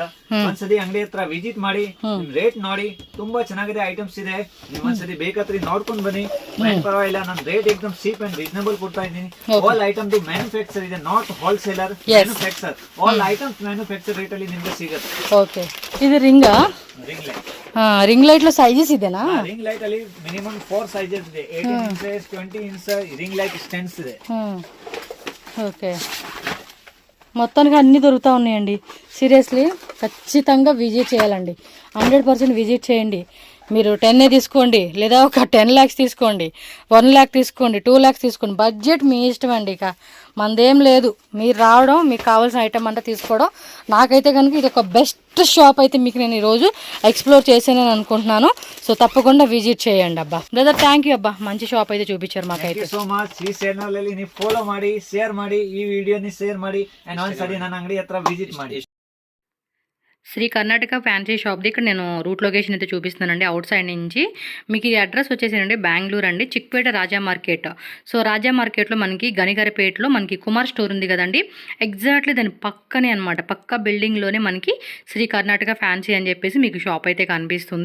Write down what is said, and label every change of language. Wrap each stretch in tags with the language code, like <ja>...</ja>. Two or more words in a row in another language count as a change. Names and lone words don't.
<kn>ಒಂದ್ಸತಿ ಅಂಗಡಿ ಹತ್ರ ವಿಸಿಟ್ ಮಾಡಿ, ರೇಟ್ ನೋಡಿ, ತುಂಬಾ ಚೆನ್ನಾಗಿದೆ ಐಟಮ್ಸ್ ಇದೆ. ನೀವು ಒಂದ್ಸತಿ ಬೇಕಾತ್ರಿ ನೋಡ್ಕೊಂಡ್ ಬನ್ನಿ, ಪರವಾಗಿಲ್ಲ. ನಾನು ರೇಟ್ ಎಕ್ದಮ್</kn> <en>cheap and reasonable</en> <kn>ಕೊಡ್ತಾ ಇದ್ದೀನಿ.</kn> <en>all item manufacture</en> <kn>ಇದೆ,</kn> <en>not wholesaler,</en> <kn>ಮ್ಯಾನುಫ್ಯಾಕ್ಚರ್.</kn> <en>all items manufacture rate</en> <kn>ಅಲ್ಲಿ ನಿಮ್ಗೆ ಸಿಗುತ್ತೆ. ಓಕೆ, ಇದು ರಿಂಗಾ?</kn> <en>Ring light. ring light</en> <te>లో సైజెస్ ఇదేనా?</te> <en>ring light</en> <kn>ಅಲ್ಲಿ మినిమం 4 సైజెస్ ಇದೆ.</kn> <en>18 inches 20 inches ring light stands</en> <kn>ಇದೆ.</kn> <te>ఓకే, మొత్తానికి అన్నీ దొరుకుతూ ఉన్నాయండి. సీరియస్లీ ఖచ్చితంగా విజిట్ చేయాలండి. 100% విజిట్ చేయండి. మీరు 10 తీసుకోండి, లేదా ఒక 10 lakhs తీసుకోండి, 1 lakh తీసుకోండి, 2 lakhs తీసుకోండి. బడ్జెట్ మీ ఇష్టం అండి. ఇక మనదేం లేదు, మీరు రావడం, మీకు కావాల్సిన ఐటమ్ అంతా తీసుకోవడం. నాకైతే కనుక ఇది ఒక</te> <en>best shop</en> <te>అయితే మీకు నేను ఈరోజు ఎక్స్ప్లోర్ చేసానని అనుకుంటున్నాను. సో తప్పకుండా విజిట్ చేయండి అబ్బా.</te> <en>brother thank you</en> <te>అబ్బా, మంచి షాప్ అయితే చూపించారు మాకైతే.</te> <en>So much.</en> <kn>ಈ ಚಾನೆಲ್ ಅಲ್ಲಿ ನೀವು ಫಾಲೋ ಮಾಡಿ, ಶೇರ್ ಮಾಡಿ, ಈ ವಿಡಿಯೋని ಶೇರ್ ಮಾಡಿ, ಅಂಡ್ ಒಂದ್ಸರಿ ನನ್ನ ಅಂಗಡಿ ಹತ್ರ ವಿಸಿಟ್ ಮಾಡಿ.</kn> <te>శ్రీ కర్ణాటక ఫ్యాన్సీ షాప్ది ఇక్కడ నేను</te> <en>route location</en> <te>అయితే చూపిస్తున్నానండి.</te> <en>outside</en> <te>నుంచి మీకు ఈ అడ్రస్ వచ్చేసానండి బెంగళూరు అండి, చిక్పేట రాజా మార్కెట్. సో రాజా మార్కెట్లో మనకి గనిగరపేటలో మనకి కుమార్ స్టోర్ ఉంది కదండి, ఎగ్జాక్ట్లీ దాని పక్కనే అనమాట. పక్క బిల్డింగ్లోనే మనకి శ్రీ కర్ణాటక ఫ్యాన్సీ అని చెప్పేసి మీకు షాప్ అయితే కనిపిస్తుంది.</te>